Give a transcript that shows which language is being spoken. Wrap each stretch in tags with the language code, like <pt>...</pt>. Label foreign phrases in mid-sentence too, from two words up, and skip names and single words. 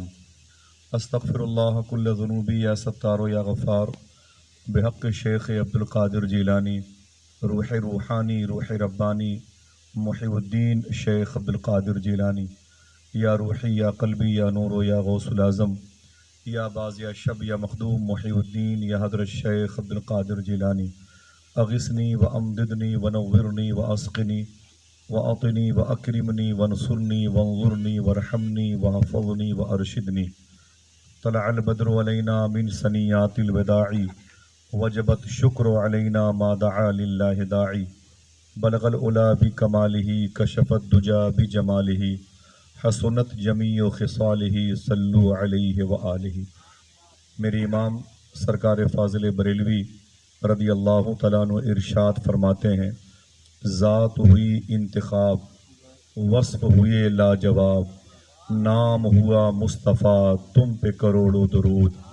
<ar>استغفر اللہ کل ذنوبی یا ستار یا غفار بحق شیخ عبد القادر جیلانی، روح روحانی، روح ربانی، محی الدین شیخ عبد القادر جیلانی. یا روحی یا قلبی یا نور یا غوث العظم، یا باز یا شب یا مخدوم محی الدین یا حضرت شیخ عبد القادر جیلانی. اغثنی و امددنی و نورنی و اسقنی و اطنی و اکرمنی و نصرنی و انظرنی و رحمنی و حفظنی و ارشدنی. طلع البدر علینا من سنیات الوداعی، وجبت شکر علینا ما دعا للہ داعی. بلغ العلا بکمالہ، کشف الدجا بجمالہ، حسنت جمیع خصالہ، صلو علیہ وآلہ.</ar> <ur>میرے امام سرکار فاضل بریلوی</ur> <ar>رضی اللہ تعالیٰ عنہ</ar> <ur>ارشاد فرماتے ہیں ذات ہوئی انتخاب، وصف ہوئے لاجواب، نام ہوا مصطفیٰ تم پہ کروڑوں درود.</ur>